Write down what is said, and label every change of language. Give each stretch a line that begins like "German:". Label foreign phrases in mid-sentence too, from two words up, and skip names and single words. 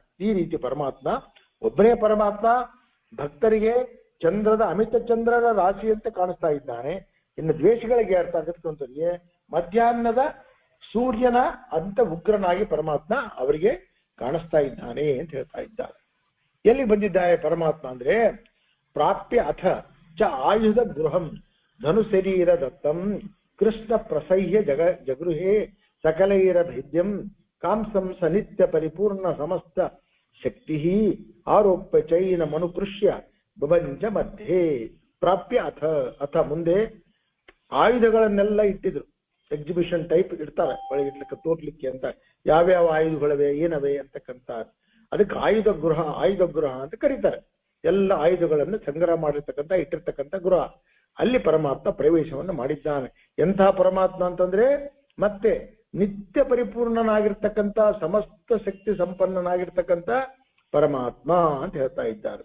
Kannada: ಈ ರೀತಿ ಪರಮಾತ್ಮ ಒಬ್ಬನೇ ಪರಮಾತ್ಮ ಭಕ್ತರಿಗೆ ಅಮಿತ ಚಂದ್ರರ ರಾಶಿಯಂತೆ ಕಾಣಿಸ್ತಾ ಇದ್ದಾನೆ. ಇನ್ನು ದ್ವೇಷಗಳಿಗೆ ಅರ್ಥಾಗಿರ್ತಕ್ಕಂಥವ್ರಿಗೆ ಮಧ್ಯಾಹ್ನದ ಸೂರ್ಯನ ಅಂತ ಉಗ್ರನಾಗಿ ಪರಮಾತ್ಮ ಅವರಿಗೆ ಕಾಣಿಸ್ತಾ ಇದ್ದಾನೆ ಅಂತ ಹೇಳ್ತಾ ಇದ್ದಾರೆ. ಎಲ್ಲಿ ಬಂದಿದ್ದಾರೆ ಪರಮಾತ್ಮ ಅಂದ್ರೆ
Sanskrit: ಪ್ರಾಪ್ಯ ಅಥ ಚ ಆಯುಧ ಗೃಹಂ ಧನು ಶರೀರ ದತ್ತಂ ಕೃಷ್ಣ ಪ್ರಸಹ್ಯ ಜಗೃಹೇ ಸಕಲೈರ ಭೇದ್ಯಂ ಕಾಂಸಂ ಸನಿತ್ಯ ಪರಿಪೂರ್ಣ ಸಮಸ್ತ ಶಕ್ತಿ ಆರೋಪ್ಯ ಚೈನ ಮನುಕೃಷ್ಯ ಬಭಂಜ ಮಧ್ಯೆ. ಪ್ರಾಪ್ಯ ಅಥ
Kannada: ಮುಂದೆ ಆಯುಧಗಳನ್ನೆಲ್ಲ ಇಟ್ಟಿದ್ರು.
English: exhibition type
Kannada: ಇಡ್ತಾರೆ ಒಳಗಿಡ್ಲಿಕ್ಕೆ ತೋರ್ಲಿಕ್ಕೆ ಅಂತ, ಯಾವ್ಯಾವ ಆಯುಧಗಳವೆ ಏನವೆ ಅಂತಕ್ಕಂಥ. ಅದಕ್ಕೆ ಆಯುಧ ಗೃಹ ಅಂತ ಕರೀತಾರೆ. ಎಲ್ಲ ಆಯುಧಗಳನ್ನು ಸಂಗ್ರಹ ಮಾಡಿರ್ತಕ್ಕಂಥ ಇಟ್ಟಿರ್ತಕ್ಕಂಥ ಗೃಹ. ಅಲ್ಲಿ ಪರಮಾತ್ಮ ಪ್ರವೇಶವನ್ನು ಮಾಡಿದ್ದಾನೆ. ಎಂಥ ಪರಮಾತ್ಮ ಅಂತಂದ್ರೆ ಮತ್ತೆ ನಿತ್ಯ ಪರಿಪೂರ್ಣನಾಗಿರ್ತಕ್ಕಂಥ ಸಮಸ್ತ ಶಕ್ತಿ ಸಂಪನ್ನನಾಗಿರ್ತಕ್ಕಂಥ ಪರಮಾತ್ಮ ಅಂತ ಹೇಳ್ತಾ ಇದ್ದಾರೆ.